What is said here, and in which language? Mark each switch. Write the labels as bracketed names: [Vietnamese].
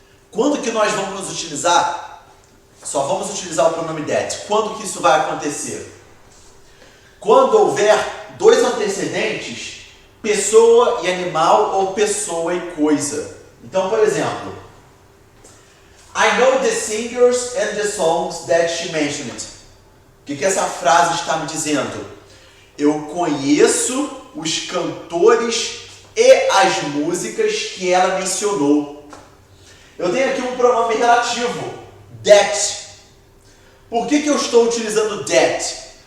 [Portuguese] Quando que nós vamos utilizar? Só vamos utilizar o pronome that. Quando que isso vai acontecer? Quando houver 2 antecedentes, pessoa e animal ou pessoa e coisa. Então, por exemplo, [English] I know the singers and the songs that she mentioned. [Portuguese] O que essa frase está me dizendo? Eu conheço os cantores e as músicas que ela mencionou. Eu tenho aqui um pronome relativo, that. Por que eu estou utilizando that?